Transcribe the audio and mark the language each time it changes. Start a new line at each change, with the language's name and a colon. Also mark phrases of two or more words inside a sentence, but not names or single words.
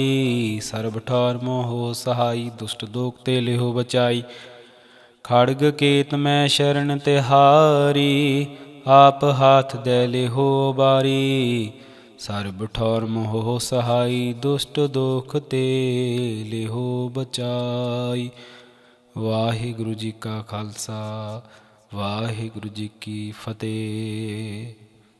Punjabi: ਸਰਬ ਠਾਰ ਮੋਹੋ ਸਹਾਈ, ਦੁਸ਼ਟ ਦੋਖਤੇ ਲੇਹੋ ਬਚਾਈ। ਖੜਗ ਕੇਤ ਮੈਂ ਸ਼ਰਣ ਤਿਹਾਰੀ, ਆਪ ਹਾਥ ਦੇ ਲੇਹੋ ਬਾਰੀ। ਸਰਬ ਠੌਰ ਮੋਹ ਸਹਾਈ, ਦੁਸ਼ਟ ਦੋਖ ਤੇ ਲੇਹੋ ਬਚਾਈ। ਵਾਹਿਗੁਰੂ ਜੀ ਕਾ ਖ਼ਾਲਸਾ, ਵਾਹਿਗੁਰੂ ਜੀ ਕੀ ਫ਼ਤਹਿ।